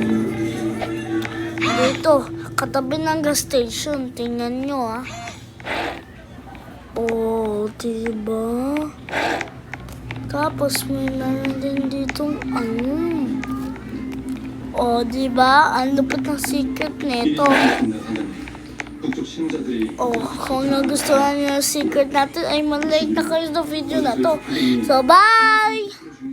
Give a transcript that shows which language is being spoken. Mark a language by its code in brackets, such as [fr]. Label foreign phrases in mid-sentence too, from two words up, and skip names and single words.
[tl] Dito, katabi ng gas station. Tingnan nyo diba? Tapos may meron din ditong diba? Ang lupit ng secret nito. 북쪽 신자들이 Kung nagustuhan niyo yung secret natin, ay mag-like na kayo sa video na to. So, bye!